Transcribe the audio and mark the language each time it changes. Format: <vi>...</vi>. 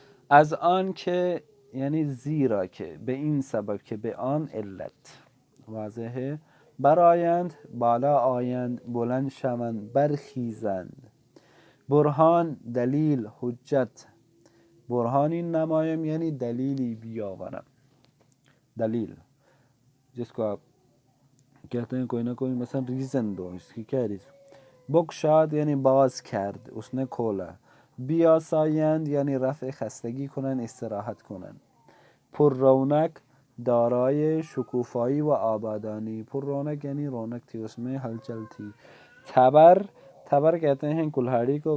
<fa>از آن که یعنی زیرا که، به این سبب که، به آن علت. واضحه. برآیند بالا آیند، بلند شوند برخیزند. برهان دلیل حجت. برهانی نمایم یعنی دلیلی بیاورم.</fa> <ur>دلیل جس کو آپ کہتے ہیں کوئی نہ کوئی مثلا ریزن دو، اس کی کیا ریزن.</ur> <fa>بگشاد یعنی باز کرد،</fa> <ur>اس نے کھولا.</ur> <fa>بیاسایند یعنی رفع خستگی کنن، استراحت کنن. پر رونق دارای شکوفایی و آبادانی.</fa> <ur>پر رونق یعنی رونق تھی، اس میں ہلچل تھی. تبر، تبر کہتے ہیں کلہاڑی کو.</ur>